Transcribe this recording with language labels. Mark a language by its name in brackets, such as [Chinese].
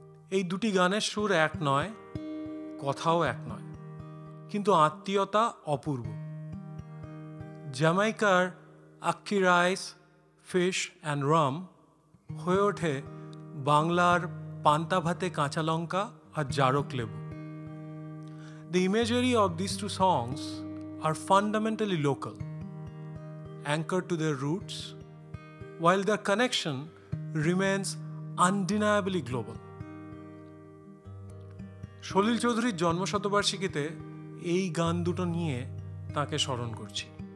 [Bangla] এই দুটি গানের সুর এক নয়, কথাও এক নয়, কিন্তু আত্মীয়তা অপূর্ব। জ্যামাইকার akki rice, fish and Ram হয়ে ওঠে বাংলার পান্তা ভাতে কাঁচা লঙ্কা আর জারক লেবু। [English] The imagery of these two songs are fundamentally local, anchored to their roots, while their connection remains undeniably global. [Bangla] সলিল চৌধুরীর জন্মশতবার্ষিকীতে এই গান দুটো নিয়ে তাকে স্মরণ করছি।